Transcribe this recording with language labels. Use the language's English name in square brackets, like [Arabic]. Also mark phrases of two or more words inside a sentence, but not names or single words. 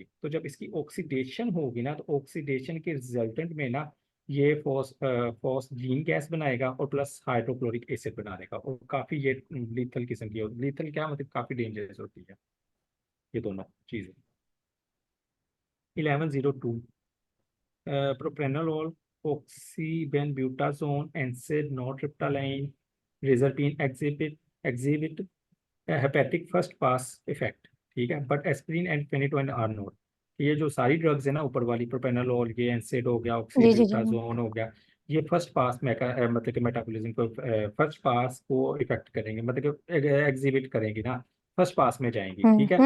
[Hindi] तो जब इसकी ऑक्सीडेशन होगी ना तो ऑक्सीडेशन के रिजल्टेंट में ना ये [English] phosphine gas [Hindi] बनाएगा और प्लस [English] hydrochloric acid [Hindi] बना देगा, और काफी ये लीथल किस्म की होती, लीथल क्या मतलब काफी डेंजरस होती है ये दोनों चीजें। [English] 1102 propranolol, oxybenzbutazone, NSAID, nortriptyline, reserpine exhibit hepatic first pass effect, [Hindi] ठीक है, [English] but aspirin and phenytoin are not. [Hindi] ये जो सारी ड्रग्स है ना ऊपर वाली, प्रोपेनोलोल, ये एनसेड हो गया, जी जी जी। ऑक्सीब्यूटाजोन हो गया, ये [English] first pass [Hindi] मतलब कि मेटाबॉलिज्म को [English] first pass [Hindi] को इफेक्ट करेंगे, मतलब कि एग्जिबिट करेंगे ना, [English] first pass [Hindi] में जाएंगी, ठीक है।